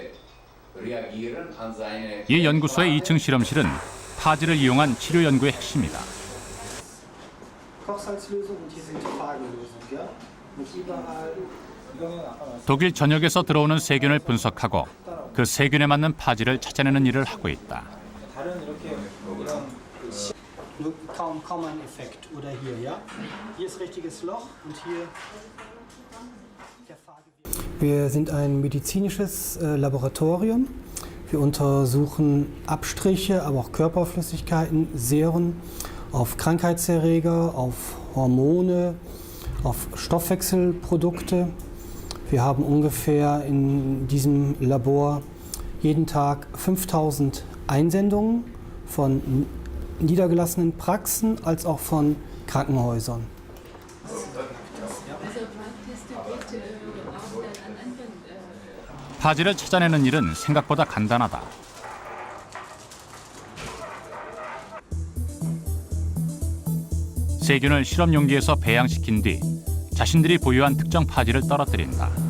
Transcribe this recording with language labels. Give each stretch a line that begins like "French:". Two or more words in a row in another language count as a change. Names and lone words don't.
Korean: 이 연구소의 2층 실험실은 파지를 이용한 치료 연구의 핵심이다. 독일 전역에서 들어오는 세균을 분석하고 그 세균에 맞는 파지를 찾아내는 일을 하고 있다.
German: Nur kaum ein Effekt. Oder hier, ja? Hier ist richtiges Loch und hier der Fahrgewebe. Wir sind ein medizinisches Laboratorium. Wir untersuchen Abstriche, aber auch Körperflüssigkeiten, Seren auf Krankheitserreger, auf Hormone, auf Stoffwechselprodukte. Wir haben ungefähr in diesem Labor jeden Tag 5000 Einsendungen von niedergelassenen Praxen als auch von Krankenhäusern.
Korean: 파지를 찾아내는 일은 생각보다 간단하다. 세균을 실험 용기에서 배양시킨 뒤 자신들이 보유한 특정 파지를 떨어뜨린다.